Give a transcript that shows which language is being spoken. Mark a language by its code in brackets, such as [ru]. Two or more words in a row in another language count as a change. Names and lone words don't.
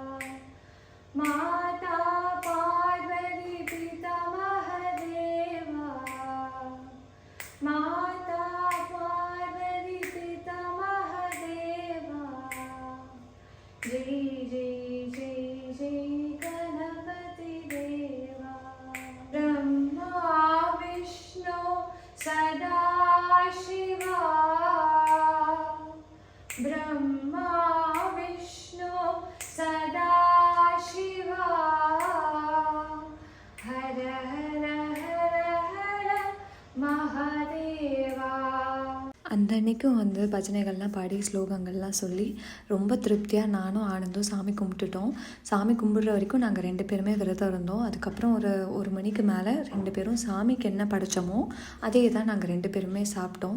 [hi] माता पार्वती पिता महादेवा, माता पार्वती पिता महादेवा, जय जय जय जय गणपति देवा, ब्रह्मा विष्णु सदा शिवा, ब्रह्मा विष्णु सदा शिवा हर हर हर हर महादेवा. [ta] அந்த அன்றைக்கும் வந்து பஜனைகள்லாம் பாடி ஸ்லோகங்கள்லாம் சொல்லி ரொம்ப திருப்தியாக நானும் ஆனந்தும் சாமி கும்பிட்டுட்டோம். சாமி கும்பிட்ற வரைக்கும் நாங்கள் 2 பேருமே விரதம் இருந்தோம். அதுக்கப்புறம் ஒரு மணிக்கு மேலே 2 பேரும் சாமிக்கு என்ன படைச்சோமோ அதே தான் நாங்கள் 2 பேருமே சாப்பிட்டோம்.